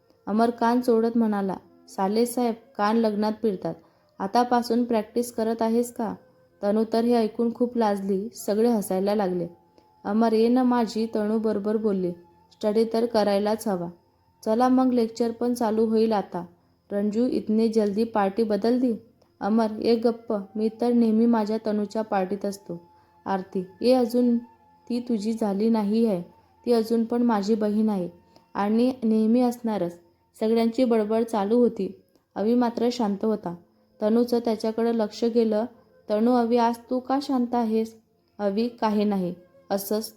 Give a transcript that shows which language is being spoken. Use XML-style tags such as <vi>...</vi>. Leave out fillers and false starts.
<mr>अमर कान सोडत म्हणाला, साले साहेब, कान लग्नात पिळतात. आतापासून प्रॅक्टिस करत आहेस का? तनू तर हे ऐकून खूप लाजली. सगळे हसायला लागले. अमर, ये ना माझी तनू बरोबर बोलली. स्टडी तर करायलाच हवा. चला मग, लेक्चर पण चालू होईल आता.</mr> <hi>रंजू, इतने जल्दी पार्टी बदल दी?</hi> <mr>अमर, ये गप्प, मी तर नेहमी माझ्या तनूच्या पार्टीत असतो. आरती, ये अजून ती तुझी झाली नाही आहे. ती अजून पण माझी बहीण आहे आणि नेहमी असणारच. सगळ्यांची बडबड चालू होती. अवी मात्र शांत होता. तनूचं त्याच्याकडे लक्ष गेलं. तनू, अवी, आज तू का शांत आहेस? अवी, काही नाही. असंच.</mr>